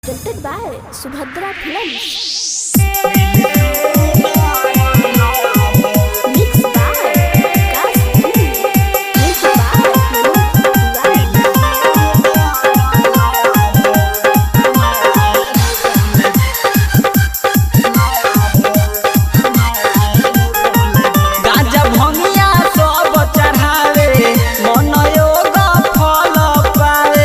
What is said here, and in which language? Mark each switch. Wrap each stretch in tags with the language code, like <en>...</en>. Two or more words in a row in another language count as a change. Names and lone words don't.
<en>presented by Subhadra Films. Mixed by Vikas Puri. Music by</en> <bho>गाजा भंगिया सब चढ़ावे मन योग फल पावे।</bho>